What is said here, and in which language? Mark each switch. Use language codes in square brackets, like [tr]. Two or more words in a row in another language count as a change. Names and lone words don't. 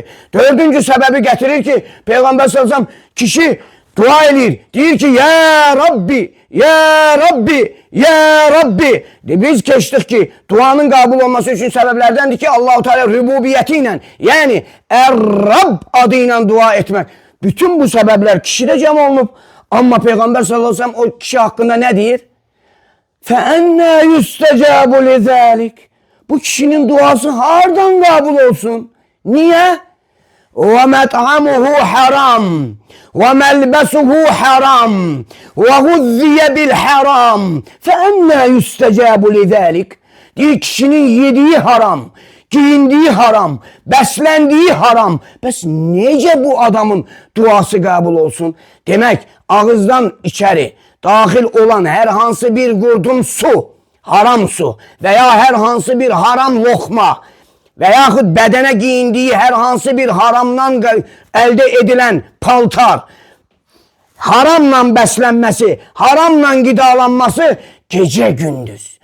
[az] 4. səbəbi gətirir ki, Peyğəmbər sallallahu kişi dua edir, deyir ki, [ar] يا رب يا رب يا رب. [az] Biz keçdik ki, duanın qəbul olması üçün səbəblərdəndir ki, Allah-u Teala rübubiyyəti ilə, yəni Ər-Rab adı ilə dua etmək. Bütün bu səbəblər kişidə cəm olunub. Amma Peyğəmbər [ar] صلى الله عليه وسلم [az] o kişi haqqında nə deyir? [ar] فَأَنَّا يُسْتَجَابُ لِذَٰلِكِ [az] Bu kişinin duası hardan qəbul olsun? Niyə? [ar] وَمَطْعَمُهُ حَرَامٌ وَمَلْبَسُهُ حَرَامٌ وَغُذِّيَ بِالْحَرَامِ فَأَنَّا يُسْتَجَابُ لِذَٰلِكِ [az] Deyir, kişinin yediği haram, giyindiği haram, beslendiği haram. Bəs necə bu adamın duası qəbul olsun? Demək, ağızdan içeri daxil olan hər hansı bir qurdum su, haram su veya hər hansı bir haram lokma və yaxud bədənə giyindiyi hər hansı bir haramdan əldə edilən paltar, haramla bəslənməsi, haramla qidalanması gecə gündüz.